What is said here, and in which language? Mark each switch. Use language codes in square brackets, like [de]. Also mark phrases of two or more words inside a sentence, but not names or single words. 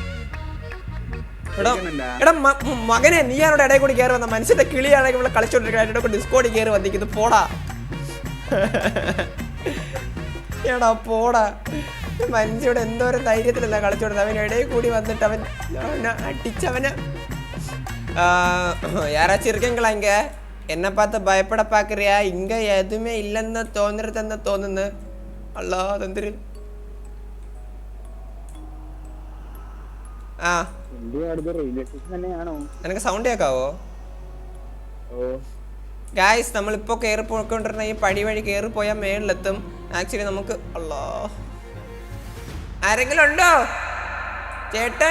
[ml] എടാ മകനെ, നീയാണോടെ ഇടയിൽ കൂടി കയറി വന്ന? മനുഷ്യന്റെ കിളിയാണെങ്കിൽ ഇവിടെ കളിച്ചോണ്ടിരിക്കുന്ന ഡിസ്കോഡിൽ കയറി വന്നിരിക്കുന്നു. പോടാ എടാ, പോടാ. മനുഷ്യയുടെ എന്തോരം ധൈര്യത്തിലല്ല കളിച്ചോടുന്നത്. അവൻ ഇടയിൽ കൂടി വന്നിട്ട് അവൻ അടിച്ചവന്. [ta] யாராச்சும் இருக்கீங்களா இங்க? என்ன பார்த்து பயப்பட பார்க்குறியா? இங்கே எதுவுமே இல்லைன்னு தோணுன்னு [ml] അല്ല അതെന്തൊരു ആ നിനക്ക് സൗണ്ട് കേൾക്കാവോ? ഗായ്സ് നമ്മളിപ്പോൾ കയറി പോയിക്കൊണ്ടിരുന്ന ഈ പടി വഴി കയറി പോയാൽ മേളിലെത്തും. ആക്ച്വലി നമുക്ക് അല്ലാ ആരെങ്കിലും ഉണ്ടോ ചേട്ടൻ?